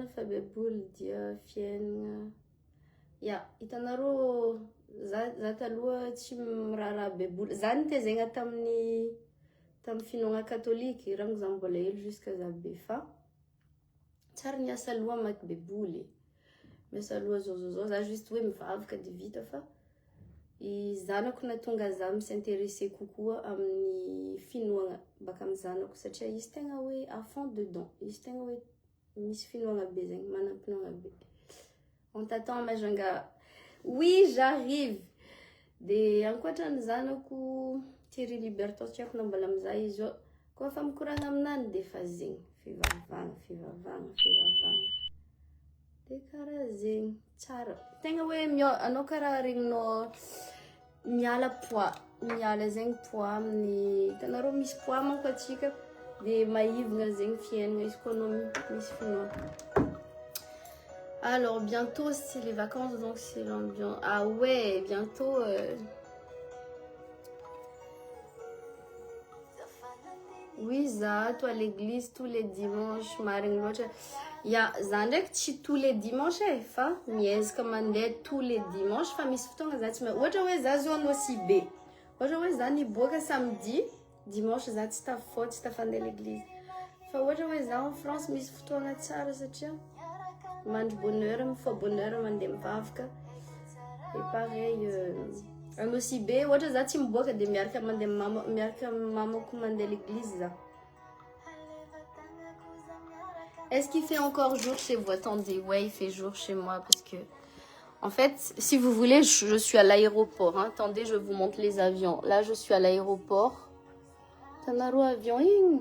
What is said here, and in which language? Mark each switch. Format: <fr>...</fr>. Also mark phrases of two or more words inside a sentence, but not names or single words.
<mg>fa beboly dia fiainana ya hitanareo za taloha tsy miraharaha beboly za nitezegna tamin'ny finoana katolika raha za mbola hely jusqu'à za be fa tsara niasa loha maky beboly miasa loha zao za juste hoe mivavaka de vita fa i zanako na tonga za s'intéresser kokoa amin'ny finoana baka amin'ny zanako satria izy tegna hoe</mg> <fr>à fond dedans</fr> <mg>izy tegna hoe misy finoana be zegny manam-pinoana be</mg> <fr>on t'attend majanga oui j'arrive</fr> <mg>de ankoatran'ny zanako Thierry Libertos tiako na mbola amizah izy io koa fa mikoragna aminany de fa zegny fivavagna de karaha zegny tsara tegna hoe anao karaha regninao miala poids miala zegny poids amin'ny hitanareo misy poids manko atsika de maivagna zegny fiainana izy koa anao misy finoana.</mg> <fr>Alors bientôt c'est les vacances donc c'est l'ambiance. Ah ouais, bientôt oui, ça, toi à l'église tous les dimanches, marine loatra.</fr> <mg>Ya, za ndraiky tsy</mg> <fr>tous les dimanches</fr> <mg>fa miezaka mandeha</mg> <fr>tous les dimanches</fr> <mg>fa misy fotoagna za tsy ohatra hoe za zao anao si be. Ohatra hoe za niboaka</mg> <fr>samedi, dimanche</fr> <mg>za tsy tafafoty, tsy tafandeha l'église. Fa ohatra hoe za</mg> <fr>en France</fr> <mg>misy fotoagna tsara satria mandry bonheur, mifoa bonheur mandeha mivavaka.</mg> <fr>Et pareil</fr> <mg>anao si be, ohatra za tsy miboaka de miaraka mamako mandeha l'église za.</mg> <fr>Est-ce qu'il fait encore jour chez vous? Attendez, ouais, il fait jour chez moi parce que, en fait, si vous voulez, je suis à l'aéroport. Hein. Attendez, je vous montre les avions. Là, je suis à l'aéroport.</fr> <mg>Tanaro avion.</mg>